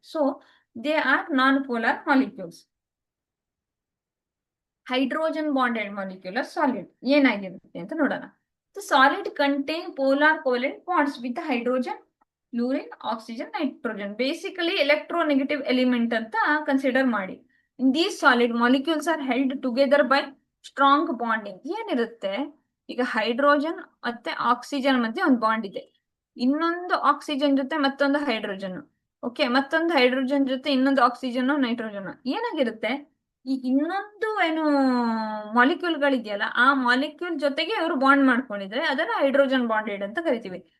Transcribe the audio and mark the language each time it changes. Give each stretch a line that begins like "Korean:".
English: So they are non polar molecules.
Kannada: Hydrogen bonded molecular solid ಏನಾಗಿರುತ್ತೆ ಅಂತ ನೋಡೋಣ.
English: The solid contain polar covalent bonds with hydrogen, fluorine, oxygen, nitrogen. Basically electronegative element
Kannada: ಅಂತ consider ಮಾಡಿ.
English: In these solid molecules are held together by strong bonding.
Kannada: ಏನಿರುತ್ತೆ, ಈಗ hydrogen ಮತ್ತೆ oxygen ಮಧ್ಯೆ ಒಂದು ಬಾಂಡ್ ಇದೆ, ಇನ್ನೊಂದು ಆಕ್ಸಿಜನ್ ಜೊತೆ ಮತ್ತೊಂದು ಹೈಡ್ರೋಜನ್, ಓಕೆ, ಮತ್ತೊಂದು ಹೈಡ್ರೋಜನ್ ಜೊತೆ ಇನ್ನೊಂದು ಆಕ್ಸಿಜನ್ ನೈಟ್ರೋಜನ್. ಏನಾಗಿರುತ್ತೆ, ಈ ಇನ್ನೊಂದು ಏನು ಮಾಲಿಕ್ಯೂಲ್ಗಳಿದೆಯಲ್ಲ ಆ ಮಾಲಿಕ್ಯೂಲ್ ಜೊತೆಗೆ ಇವರು ಬಾಂಡ್ ಮಾಡ್ಕೊಂಡಿದ್ರೆ ಅದನ್ನ ಹೈಡ್ರೋಜನ್ ಬಾಂಡೆಡ್ ಅಂತ ಕರಿತೀವಿ.